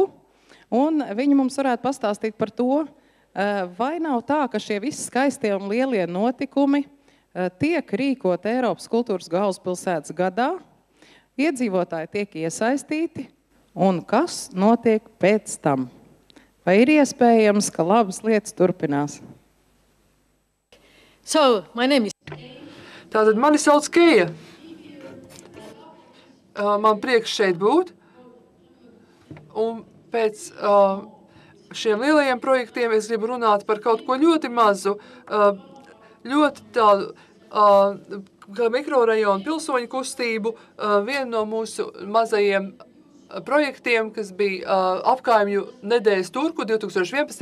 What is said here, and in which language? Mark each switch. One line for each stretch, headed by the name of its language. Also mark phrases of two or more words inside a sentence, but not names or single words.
Latvian: Un viņi mums varētu pastāstīt par to, vai nav tā, ka šie visi skaistie un lielie notikumi tiek rīkot Eiropas kultūras galvaspilsētas gadā, iedzīvotāji tiek iesaistīti, un kas notiek pēc tam? Vai ir iespējams, ka labas lietas turpinās?
English: So, my name is...
Latvian: Tātad mani sauc Keja. Man prieks šeit būt. Un pēc šiem lielajiem projektiem es gribu runāt par kaut ko ļoti mazu, ļoti tādu mikrorajonu pilsoņu kustību, vienu no mūsu mazajiem projektiem, kas bija apkaimju nedēļas Turku 2011.